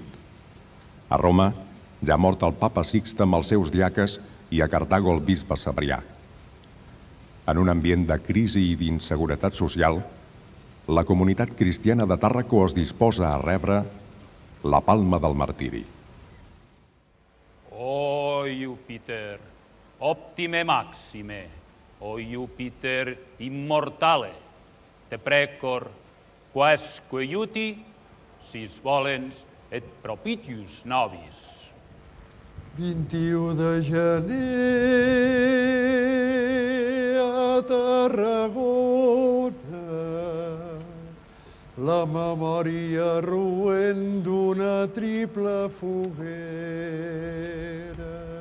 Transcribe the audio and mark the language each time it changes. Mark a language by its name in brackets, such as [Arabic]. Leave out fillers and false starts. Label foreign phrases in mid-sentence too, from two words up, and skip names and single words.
[Catalan] A Roma ja ha mort el papa Sixte amb els seus diaques i a Cartago el bisbe Cebrià. En un ambient de crisi i d'inseguretat social, la comunitat cristiana de Tàrraco es disposa a rebre la palma del martiri. [Latin] O Júpiter, optime maxime, o Júpiter immortale, te precor, quasque iuti, sis volens et propitius nobis. [Catalan] 21 de gener a Tarragona, la memòria roent d'una triple foguera.